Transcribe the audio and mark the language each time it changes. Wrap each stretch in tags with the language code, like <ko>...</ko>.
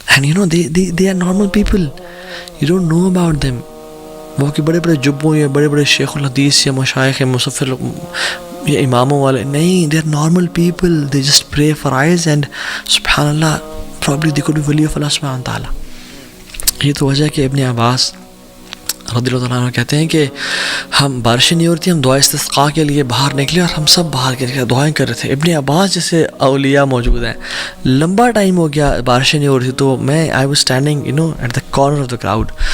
<en>And you know, they are normal people. You don't know about them.</en> <ur>وہ کہ بڑے بڑے جبوں یا بڑے بڑے شیخ الحدیث یا مشائخ یا مصفر یا اماموں والے نہیں.</ur> <en>they are normal people. they just pray for eyes and سبحان اللہ probably they could be wali of Allah سبحانہ تعالیٰ.</en> <ur>یہ تو وجہ کہ ابن عباس رضی اللہ تعالیٰ عنہ کہتے ہیں کہ ہم بارشیں نہیں ہو رہی تھی, ہم دعا استسقاء کے لیے باہر نکلے اور ہم سب باہر کے نکلے دعائیں کر رہے تھے. ابن عباس جیسے اولیاء موجود ہیں, لمبا ٹائم ہو گیا بارشیں نہیں ہو رہی تھی, تو میں</ur> <en>I was standing at the corner of the crowd.</en>